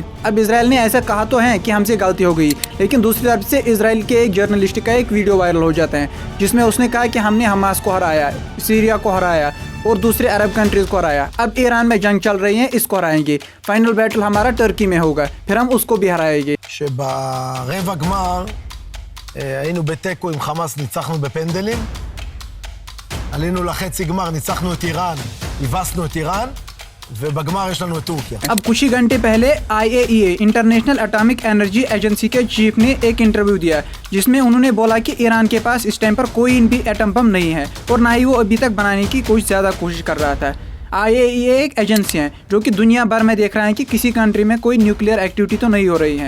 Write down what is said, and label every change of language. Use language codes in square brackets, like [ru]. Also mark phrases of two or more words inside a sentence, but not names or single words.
[hi] अब इजराइल ने ऐसा कहा तो है कि हमसे गलती हो गई, लेकिन दूसरी तरफ से इजराइल के एक जर्नलिस्ट का एक [en] video viral [hi] हो जाता है, जिसमें उसने कहा कि हमने हमास को हराया, सीरिया को हराया और दूसरे [en] Arab countries [hi] को हराया। अब ईरान में जंग चल रही है, इसको हराएंगे। [en] final battle [hi] हमारा टर्की में होगा, फिर हम उसको भी हराएंगे। [he] שברבע גמר היינו בתיקו עם חמאס, ניצחנו בפנדלים, עלינו לחצי גמר, ניצחנו את איראן, הבסנו את איראן, ובגמר יש לנו את טורקיה। [hi] अब कुछ ही घंटे पहले IAEA [en] International Atomic Energy Agency [hi] के चीफ ने एक इंटरव्यू दिया, जिसमें उन्होंने बोला कि ईरान के पास इस टाइम पर कोई भी एटम बम नहीं है और ना ही वो अभी तक बनाने की कुछ ज़्यादा कोशिश कर रहा था। IAEA एक एजेंसी है जो कि दुनिया भर में देख रहा है कि किसी कंट्री में कोई [en] nuclear activity [hi] तो नहीं हो रही है।